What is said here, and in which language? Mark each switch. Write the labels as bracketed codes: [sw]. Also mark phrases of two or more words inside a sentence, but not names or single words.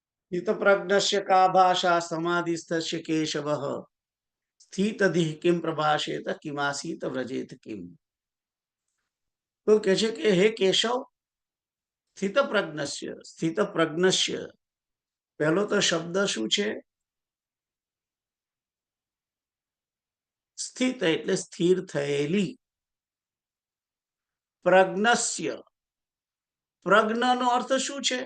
[sa] हितप्रज्ञस्य का भाषा समाधिस्थस्य केशवः स्थितधिः किं प्रभाषेत किमासीत व्रजेत किम। [gu] तो કહે છે કે હે કેશવ, સ્થિતપ્રજ્ઞस्य પહેલો તો શબ્દ શું છે? સ્થિત એટલે સ્થિર થયેલી. પ્રજ્ઞસ્ય, પ્રજ્ઞનો અર્થ શું છે?